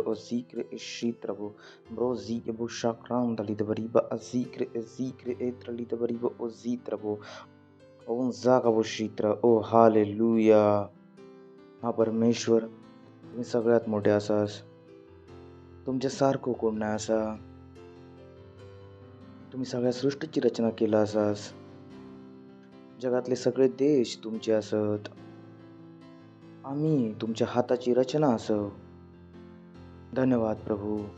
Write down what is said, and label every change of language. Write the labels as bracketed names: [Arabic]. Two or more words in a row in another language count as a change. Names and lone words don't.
[Marathi] o zikre eshitrabo bro zike bushakrandali dabariba azikre ezikre etrali dabariba o zitrabo o zaga bushitra o हालेलुया हा परमेश्वर तुम्ही सगळ्यात मोठे आसास तुमच्यासारखं कोण नाही असा तुम्ही सगळ्या सृष्टीची रचना केला आसास जगातले सगळे देश तुमचे असत आम्ही तुमच्या हाताची रचना असो धन्यवाद प्रभू